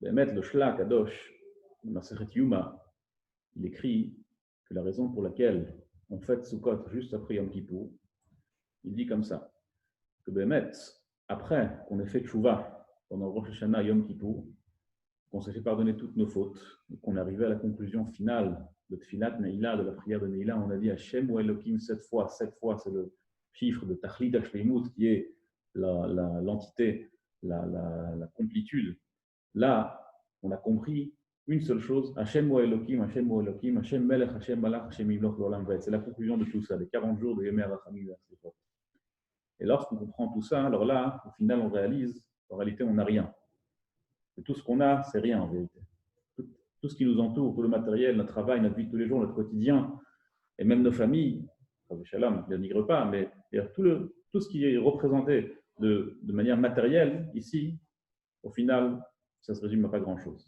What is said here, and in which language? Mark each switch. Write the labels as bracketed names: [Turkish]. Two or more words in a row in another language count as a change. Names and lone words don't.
[French] Le Shla Kadosh, le Masechet Yuma, il écrit que la raison pour laquelle on fête Sukkot juste après Yom Kippour, il dit comme ça, que Bémet, après qu'on ait fait Tchouva pendant Rosh Hashanah Yom Kippour, qu'on s'est fait pardonner toutes nos fautes, et qu'on est arrivé à la conclusion finale de [Hebrew] תפילת נעילה, [French] de la prière de Neila, on a dit [Hebrew] השם הוא אלוהים [French] 7 fois. 7 fois, c'est le chiffre de [Hebrew] תכלית השלמות, [French] qui est l'entité, la complétude. Là, on a compris une seule chose, [Hebrew] השם הוא אלוהים, השם הוא אלוהים, השם מלך, השם מלך, השם ימלוך לעולם ועד. [French] C'est la conclusion de tout ça, les 40 jours de [Hebrew] ימי רחמים. [French] Et lorsqu'on comprend tout ça, alors là, au final, on réalise qu'en réalité, on n'a rien. Et tout ce qu'on a, c'est rien en vérité. Tout ce qui nous entoure, tout le matériel, notre travail, notre vie de tous les jours, notre quotidien, et même nos familles, Shalom, je ne dénigre pas, mais tout ce qui est représenté de manière matérielle, ici, au final, ça se résume à pas grand-chose.